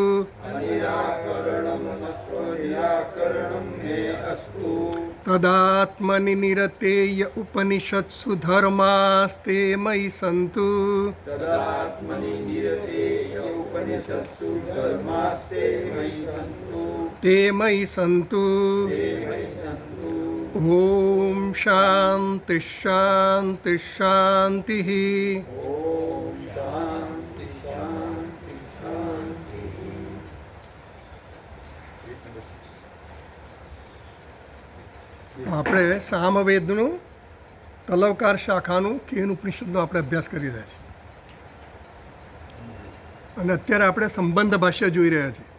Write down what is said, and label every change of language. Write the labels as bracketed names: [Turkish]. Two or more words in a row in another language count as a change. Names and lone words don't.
[Sanskrit] तदात्मनि निरतेय उपनिषत्सु धर्मास्ते मयि सन्तु। ते मयि सन्तु। ॐ शान्तिः शान्तिः शान्तिः। [Gujarati] આપણે સામવેદનું તલવકાર શાખાનું કેન ઉપનિષદનો આપણે અભ્યાસ કરી રહ્યા છીએ અને અત્યારે આપણે સંબંધ ભાષ્ય જોઈ રહ્યા છીએ.